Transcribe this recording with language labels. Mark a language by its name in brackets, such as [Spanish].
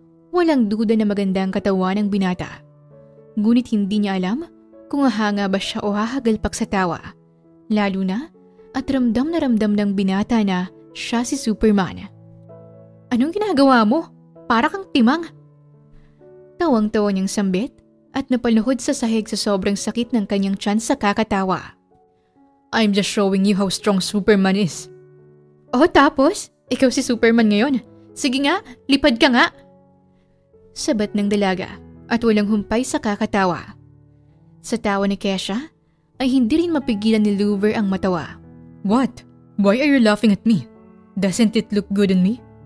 [Filipino] Walang duda na maganda ang katawan ng binata. Ngunit hindi niya alam kung hahanga ba siya o hahagalpak sa tawa. Lalo na at ramdam na ramdam ng binata na siya si Superman. Anong ginagawa mo? Para kang timang. Tawang-tawa niyang sambit at napaluhod sa sahig sa sobrang sakit ng kanyang tiyan sa kakatawa. [English] I'm just showing you how strong Superman is. [Filipino] Oh, tapos? Ikaw si Superman ngayon. Sige nga, lipad ka nga. Sabat ng dalaga at walang humpay sa kakatawa. Sa tawa ni Kesha ay hindi rin mapigilan ni Louver ang matawa. [English] What? Why are you laughing at me? Doesn't it look good on me?